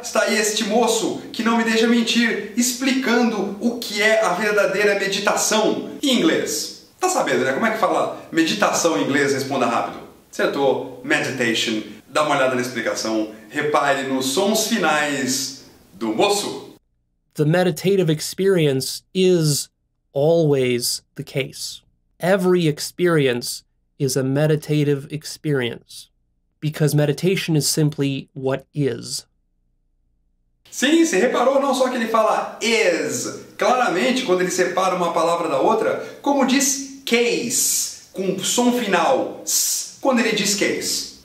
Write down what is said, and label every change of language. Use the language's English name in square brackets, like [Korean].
[Portuguese] Está aí este moço que não me deixa mentir, explicando o que é a verdadeira meditação em inglês. Tá sabendo, né? Como é que fala meditação em inglês? Responda rápido. Acertou. Meditation. Dá uma olhada na explicação. Repare nos sons finais do moço. [English] The meditative experience is always the case. Every experience is a meditative experience. Because meditation is simply what is. [Portuguese] Sim, você reparou não só que ele fala is, claramente quando ele separa uma palavra da outra, como diz case, com som final, s, quando ele diz case.